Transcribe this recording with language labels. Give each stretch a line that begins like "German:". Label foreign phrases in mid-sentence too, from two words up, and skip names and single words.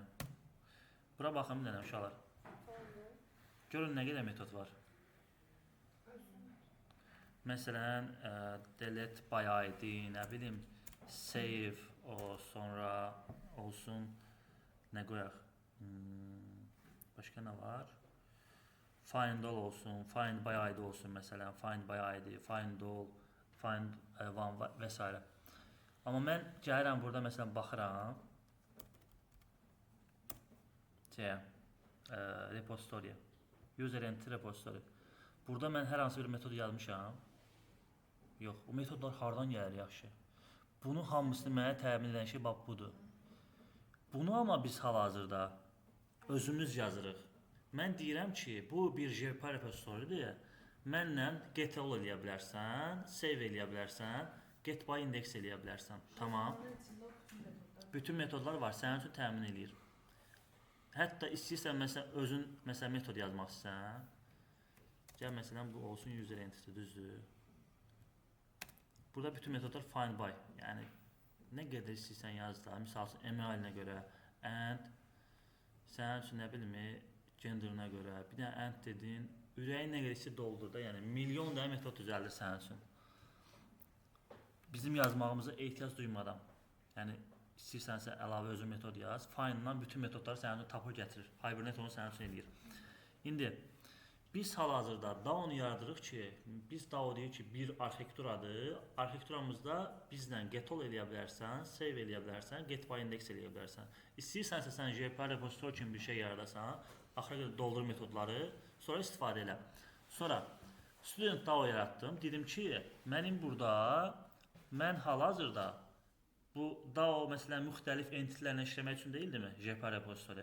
Azerbaijani: Bura baxın bir dənə uşaqlar. Görün nə qədər metod var. Məsələn,
English: delete by ID,
Azerbaijani: nə bilim, save, o sonra olsun, nə qoyaq? Başqa nə var?
English: Find all
Azerbaijani: olsun,
English: find by ID
Azerbaijani: olsun məsələn,
English: find by ID, find all, find one və s.
Azerbaijani: Amma mən gəlirəm burada məsələn baxıram repository,
English: user entry repository.
Azerbaijani: Burada mən hər hansı bir metod yazmışam. Yox, o metodlar hardan gəlir yaxşı? Bunu hamısını mənə təmin edən şey bax budur. Bunu amma biz hal-hazırda özümüz yazırıq. Mən deyirəm ki, bu bir
English: GPA repositorydir.
Azerbaijani: Mənlə
English: get all
Azerbaijani: eləyə bilərsən, save eləyə bilərsən,
English: get by index
Azerbaijani: eləyə bilərsən. Tamam. Bütün metodlar var, sənin üçün təmin eləyir. Hətta istəyirsən məsələn özün metod yazmaq istəyirsən. Gəl məsələn bu olsun
English: user entity,
Azerbaijani: düzdür. Burada bütün metodlar
English: find by,
Azerbaijani: yəni nə qədər istəyirsən yaz da, misal üçün email-nə görə, and, sənin üçün nə bilim, genderına görə, bir dənə and dedin, ürəyin nə qədər istəyir doldur da, yəni milyon dənə metod düzəldir sənin üçün. Bizim yazmağımıza ehtiyac duymadan, yəni istəyirsənsə əlavə özün metod yaz, find-dan bütün metodları sənin üçün tapır gətirir, Hibernate onu sənin üçün eləyir. İndi, biz hal-hazırda DAO-nu yaradırıq ki, biz DAO deyik ki, bir arxitekturadır. Arxitekturamızda bizlə
English: get all
Azerbaijani: eləyə bilərsən, save eləyə bilərsən,
English: get by index
Azerbaijani: eləyə bilərsən. İstəyirsənsə sən
English: GPA repository
Azerbaijani: kimi bir şey yaradasan, axıra qədər doldur metodları, sonra istifadə elə. Sonra
English: student DAO
Azerbaijani: yaratdım. Dedim ki, mən hal-hazırda bu DAO məsələn müxtəlif entitlərlə işləmək üçün deyildimi
English: GPA repository?